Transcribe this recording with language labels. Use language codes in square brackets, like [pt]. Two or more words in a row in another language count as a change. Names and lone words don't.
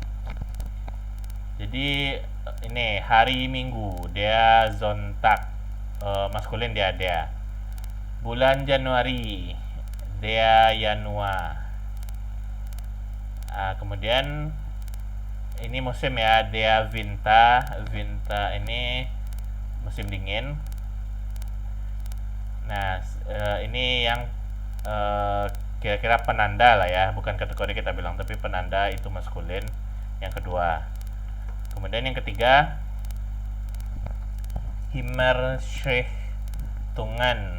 [id] Jadi ini hari Minggu, dia Sonntag, maskulin dia. Bulan Januari, [de] der Januar. [id] Kemudian ini musim ya, [de] der Winter. [id] Winter ini musim dingin. Nah, ini yang kira-kira penanda lah ya, bukan kategori kita bilang, tapi penanda itu maskulin yang kedua. Kemudian yang ketiga, Himmelschrichtungan.